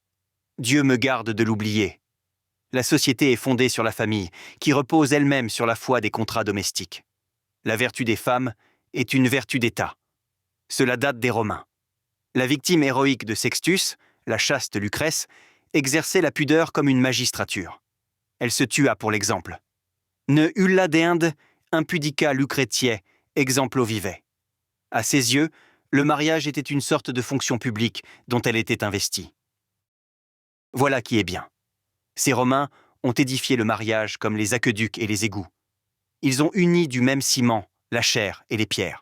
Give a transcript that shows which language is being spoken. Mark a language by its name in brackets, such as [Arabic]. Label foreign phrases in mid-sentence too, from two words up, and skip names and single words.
[French] Dieu me garde de l'oublier. La société est fondée sur la famille, qui repose elle-même sur la foi des contrats domestiques. La vertu des femmes est une vertu d'État. Cela date des Romains. La victime héroïque de Sextus, la chaste Lucrèce, exerçait la pudeur comme une magistrature. Elle se tua pour l'exemple. [Latin] Ne ulla deinde impudica Lucretiae, exemplo vive. [French] À ses yeux, le mariage était une sorte de fonction publique dont elle était investie. Voilà qui est bien. Ces Romains ont édifié le mariage comme les aqueducs et les égouts. Ils ont uni du même ciment la chair et les pierres.